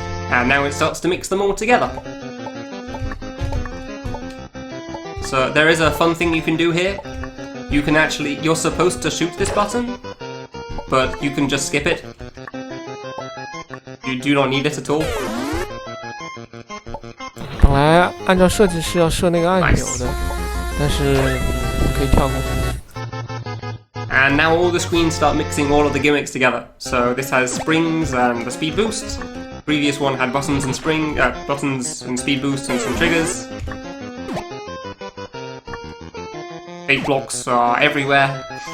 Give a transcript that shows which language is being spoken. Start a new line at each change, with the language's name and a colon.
English: And now it starts to mix them all together. So there is a fun thing you can do here. You can actually, you're supposed to shoot this button, but you can just skip it. You do not need it at all.
Chinese: 本来按照设计是要设那个按钮的，但是可以跳过。
English: And now all the screens start mixing all of the gimmicks together. So this has springs and the speed boost. Previous one had buttons and buttons and speed boost and some triggers. Big blocks are everywhere.